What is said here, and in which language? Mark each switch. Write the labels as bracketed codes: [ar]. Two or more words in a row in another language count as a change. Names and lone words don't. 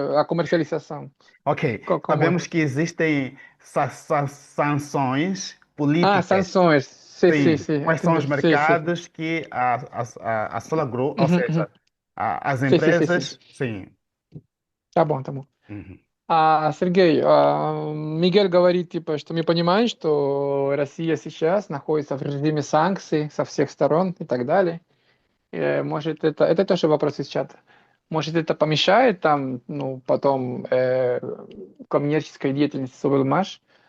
[pt] a comercialização? Ok, Como é? sabemos que existem sanções políticas. Sanções. Sim, sim, Sim, sim, quais são entendi. os Sim, sim. mercados que a Solar Group, ou Uhum, uhum. seja, as Sim, sim, sim, sim. empresas, sim. Tá bom, tá bom. Uhum. [ru] Сергей, Мигель говорит, типа, что мы понимаем, что Россия сейчас находится в режиме санкций со всех сторон и так далее. Может, это тоже вопрос из чата. Может, это помешает там, ну, потом коммерческой деятельности Совелмаш?